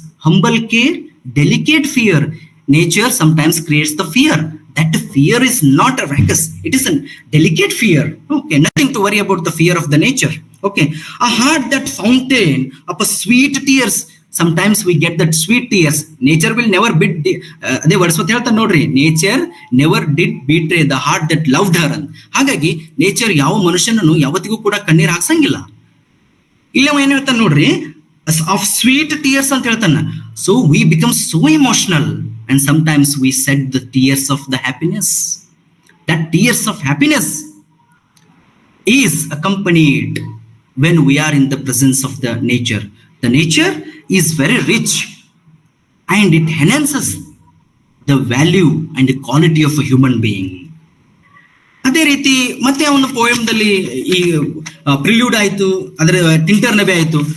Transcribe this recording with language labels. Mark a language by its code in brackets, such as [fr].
[en] Humble care, delicate fear. Nature sometimes creates the fear. That fear is not a ruckus. It is a delicate fear. Okay, nothing to worry about the fear of the nature. Okay, a heart that fountain of a sweet tears. Sometimes we get that sweet tears. Nature will never [kn] ಅದೇ Wordsworth ಹೇಳ್ತಾನೆ ನೋಡ್ರಿ, [en] Nature never did betray the heart that loved her ಅಂತ. [kn] ಹಾಗಾಗಿ nature ಯಾವ ಮನುಷ್ಯನನ್ನು ಯಾವತ್ತಿಗೂ ಕೂಡ ಕಣ್ಣೀರ್ ಹಾಕ್ಸಂಗಿಲ್ಲ. ಇಲ್ಲವ ಏನ್ ಹೇಳ್ತಾನೆ ನೋಡ್ರಿ, [en] of sweet tears [kn] ಅಂತ ಹೇಳ್ತಾನ. [en] So we become so emotional and sometimes we shed the tears of the happiness. That tears of happiness is accompanied when we are in the presence of the nature. The nature is very rich and it enhances the value and the quality of a human being. [kn] ಅದೇ ರೀತಿ ಮತ್ತೆ ಒಂದು ಪೋಯಮ್ದಲ್ಲಿ ಈ ಪ್ರಿಲ್ಯೂಡ್ ಆಯ್ತು, ಅದರ ಟಿಂಟರ್ ನೆಬೆ ಆಯ್ತು.